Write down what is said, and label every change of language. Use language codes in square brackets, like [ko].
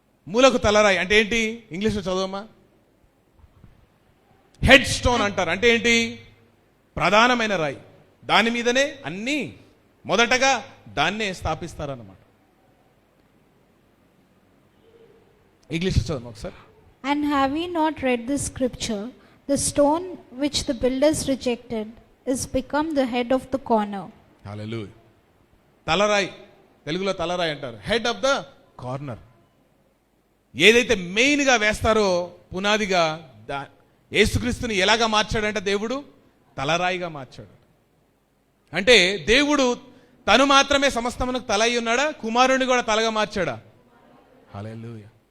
[te] మూలకు తలరాయి అంటే ఏంటి? ఇంగ్లీష్లో చదవమ్మా. హెడ్ స్టోన్ అంటారు. అంటే ఏంటి? ప్రధానమైన రాయి. దాని మీదనే అన్నీ మొదటగా దాన్నే స్థాపిస్తారన్నమాట. ఇంగ్లీష్ చదవమ్మా ఒకసారి. [en] And have we not read this scripture? The stone which the builders rejected is become the head of the corner. [te] హల్లెలూయా. తలరాయి, తెలుగులో తలరాయి అంటారు. [en] Head of the corner. [te] ఏదైతే మెయిన్గా వేస్తారో పునాదిగా యేసుక్రీస్తుని ఎలాగా మార్చాడంటే దేవుడు తలరాయిగా మార్చాడు. అంటే దేవుడు తను మాత్రమే సమస్తమునకు తల అయి ఉన్నాడా, కుమారుని కూడా తలగా మార్చాడా? హల్లెలూయా.